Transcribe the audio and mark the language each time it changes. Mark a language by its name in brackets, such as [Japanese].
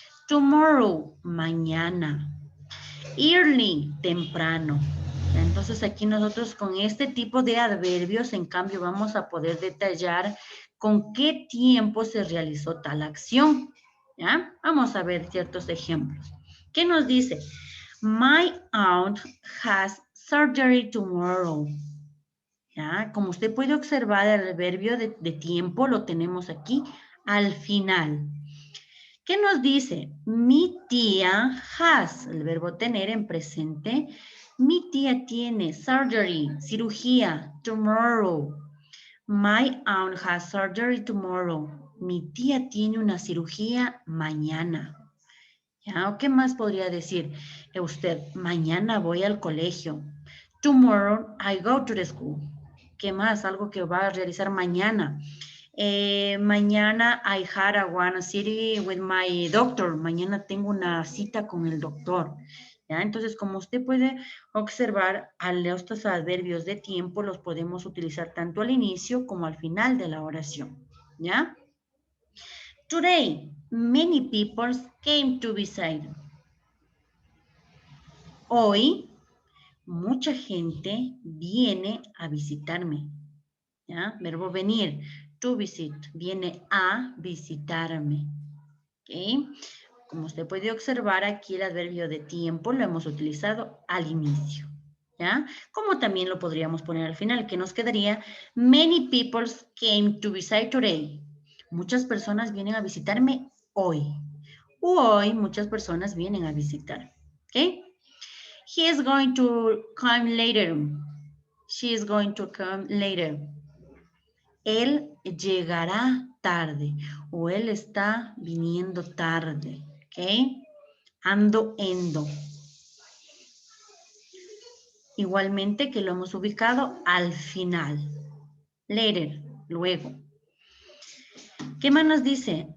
[English] Tomorrow, mañana. Early, temprano. [Spanish] Entonces aquí nosotros con este tipo de adverbios, en cambio, vamos a poder detallar con qué tiempo se realizó tal acción. ¿Ya? Vamos a ver ciertos ejemplos. ¿Qué nos dice? [English] My aunt has surgery tomorrow. [Spanish] ¿Ya? Como usted puede observar, el adverbio de tiempo lo tenemos aquí al final. ¿Qué nos dice? Mi tía has, el verbo tener en presente. Mi tía tiene surgery, cirugía, tomorrow. My aunt has surgery tomorrow. Mi tía tiene una cirugía mañana. ¿Ya? ¿O qué más podría decir usted? Mañana voy al colegio. [English] Tomorrow I go to the school. [Spanish] ¿Qué más? Algo que va a realizar mañana. [English] Mañana I had a one city with my doctor. [Spanish] Mañana tengo una cita con el doctor. ¿Ya? Entonces, como usted puede observar, estos adverbios de tiempo los podemos utilizar tanto al inicio como al final de la oración. ¿Ya? [English] Today, many people came to visit. [Spanish] Hoy, mucha gente viene a visitarme. ¿Ya? Verbo venir. To visit. Viene a visitarme. ¿Ok? Como usted puede observar, aquí el adverbio de tiempo lo hemos utilizado al inicio. ¿Ya? Como también lo podríamos poner al final, que nos quedaría [English] many people came to visit today. [Spanish] Muchas personas vienen a visitarme hoy. Hoy muchas personas vienen a visitar. ¿Ok? [English] He is going to come later. She is going to come later. [Spanish] Él llegará tarde o él está viniendo tarde. ¿Ok? Ando, endo. Igualmente que lo hemos ubicado al final. Later, luego. ¿Qué más nos dice?